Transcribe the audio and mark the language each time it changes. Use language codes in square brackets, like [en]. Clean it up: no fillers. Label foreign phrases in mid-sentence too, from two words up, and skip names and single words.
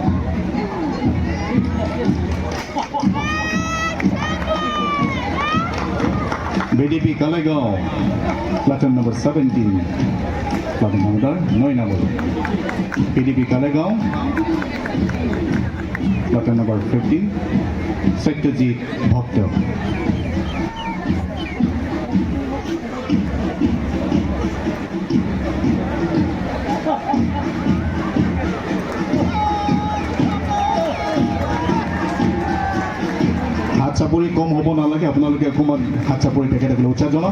[en] BDP Kalegaon, Platoon number 17, Platoon Commander Noina Bolu. BDP Kalegaon, Platoon number 15, Satyajit Bhakta. [as] হাতচাপৰি কম হ'ব নালাগে, আপোনালোকে অকণমান হাতচাপৰি তেখেতসকলে উৎসাহ জনাওক।